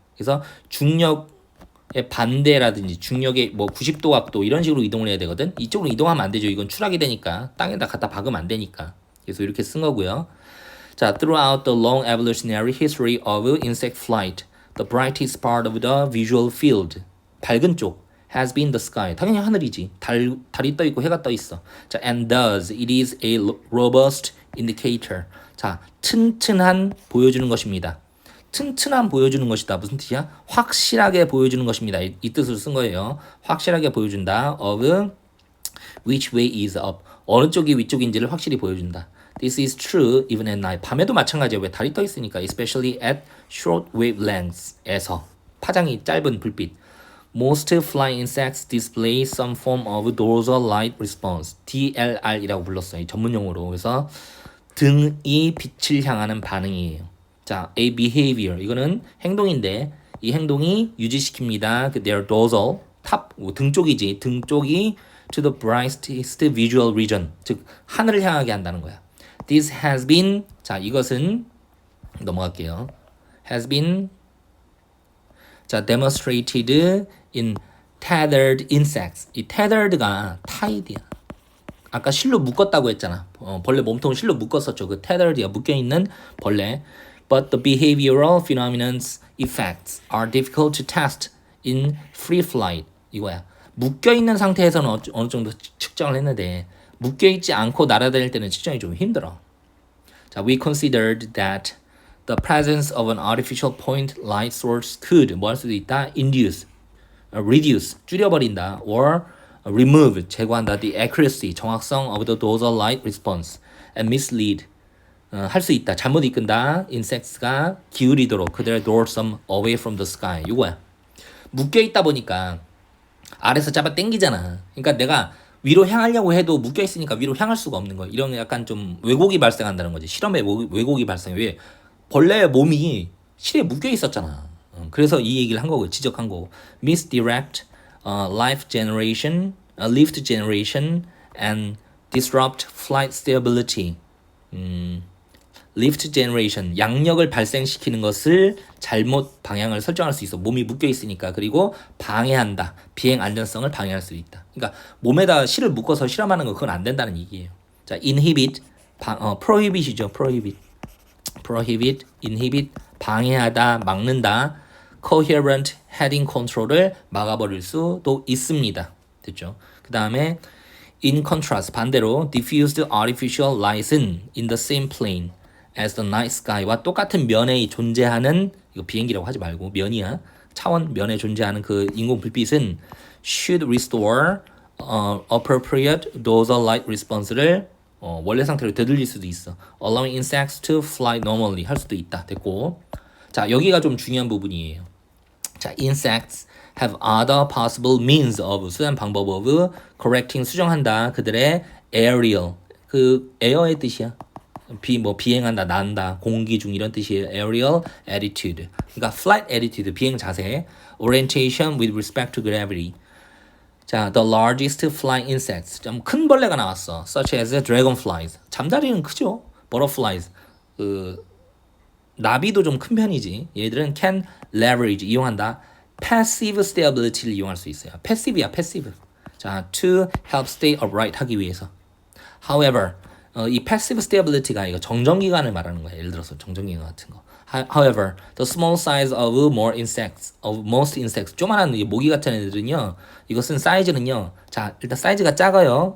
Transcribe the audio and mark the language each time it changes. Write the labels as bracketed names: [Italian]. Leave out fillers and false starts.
[Korean] 그래서 중력의 반대라든지 중력의 뭐 90도 각도 이런 식으로 이동을 해야 되거든. 이쪽으로 이동하면 안 되죠. 이건 추락이 되니까 땅에다 갖다 박으면 안 되니까. 그래서 이렇게 쓴 거고요. [English] 자, throughout the long evolutionary history of insect flight, the brightest part of the visual field, [Korean] 밝은 쪽 [English] has been the sky. [Korean] 당연히 하늘이지. 달이 떠 있고 해가 떠 있어. [English] 자, and thus it is a robust indicator. [Korean] 자, 튼튼한 보여주는 것입니다. 튼튼한 보여주는 것이다. 무슨 뜻이야? 확실하게 보여주는 것입니다. 이 뜻으로 쓴 거예요. 확실하게 보여준다. [English] of which way is up. [Korean] 어느 쪽이 위쪽인지를 확실히 보여준다. [English] This is true even at night. [Korean] 밤에도 마찬가지야. 왜 달이 떠 있으니까. [English] Especially at short wavelengths에서. [Korean] 파장이 짧은 불빛. [English] Most flying insects display some form of dorsal light response. [Korean] DLR이라고 불렀어요. 이 전문 용어로. 그래서 등이 빛을 향하는 반응이에요. 자, [English] a behavior [Korean] 이거는 행동인데 이 행동이 유지시킵니다. 그 [English] their dorsal [Korean] 등 쪽이지. 등 쪽이 [English] to the brightest visual region. [Korean] 즉 하늘을 향하게 한다는 거야. [English] This has been [Korean] 자, 이것은 넘어갈게요. [English] has been 자, demonstrated in tethered insects. [Korean] 이 tethered가 tied야. 아까 실로 묶었다고 했잖아. 벌레 몸통을 실로 묶었었죠. 그 tethered가 묶여 있는 벌레. [English] But the behavioral phenomenon's effects are difficult to test in free flight. [Korean] 이거야. 묶여 있는 상태에서는 어느 정도 측정을 했는데 묶여 있지 않고 날아다닐 때는 측정이 좀 힘들어. [English] 자, we considered that the presence of an artificial point light source could [Korean] 뭐 할 수도 있다. [English] induce, reduce, [Korean] 줄여버린다. [English] or remove, [Korean] 제거한다. [English] the accuracy, [Korean] 정확성 [English] of the dorsal light response and mislead, [Korean] 할 수 있다. 잘못 이끈다. [English] insects가 [Korean] 기울이도록 그들의 [English] dorsum away from the sky. [Korean] 이거야. 묶여 있다 보니까 아래서 잡아 당기잖아. 그러니까 내가 위로 향하려고 해도 묶여 있으니까 위로 향할 수가 없는 거야. 이런 약간 좀 왜곡이 발생한다는 거지. 실험에 왜곡이 발생해. 왜? 벌레의 몸이 실에 묶여 있었잖아. 그래서 이 얘기를 한 거고, 지적한 거고. [English] misdirect, lift generation, and disrupt flight stability. lift generation, [Korean] 양력을 발생시키는 것을 잘못 방향을 설정할 수 있어. 몸이 묶여 있으니까. 그리고 방해한다. 비행 안전성을 방해할 수 있다. 그러니까 몸에다 실을 묶어서 실험하는 거 그건 안 된다는 얘기예요. 자, inhibit, prohibit이죠. prohibit, inhibit, 방해하다, 막는다. [English] coherent heading control [Korean] 을 막아버릴 수도 있습니다. 됐죠? 그 다음에 [English] in contrast, [Korean] 반대로 [English] diffused artificial light은 in the same plane as the night sky와 [Korean] 똑같은 면에 존재하는, 이거 비행기라고 하지 말고 면이야. 차원 면에 존재하는 그 인공 불빛은 [English] should restore appropriate dorsal light response를 [Korean] 원래 상태로 되돌릴 수도 있어. [English] allowing insects to fly normally [Korean] 할 수도 있다. 됐고. 자, 여기가 좀 중요한 부분이에요. [English] 자, insects have other possible means of [Korean] 수단 방법 [English] of correcting [Korean] 수정한다. 그들의 aerial 그 air의 뜻이야. 비행한다, 난다, 공기 중 이런 뜻이에요. [English] aerial attitude. [Korean] 그러니까 flight attitude 비행 자세. [English] orientation with respect to gravity. 자, the largest flying insects. [Korean] 좀 큰 벌레가 나왔어. [English] such as dragonflies. [Korean] 잠자리는 크죠. butterflies. 나비도 좀 큰 편이지. 얘들은 [English] can leverage [Korean] 이용한다. passive stability를 이용할 수 있어요. [English] passive야, passive. 자, to help stay upright [Korean] 하기 위해서. However, 이 passive stability가 이거 정전기관을 말하는 거야. 예를 들어서 정전기관 같은 거. [English] However, the small size of most insects, [Korean] 조만한 모기 같은 애들은요, 이것은 사이즈는요, 자, 일단 사이즈가 작아요.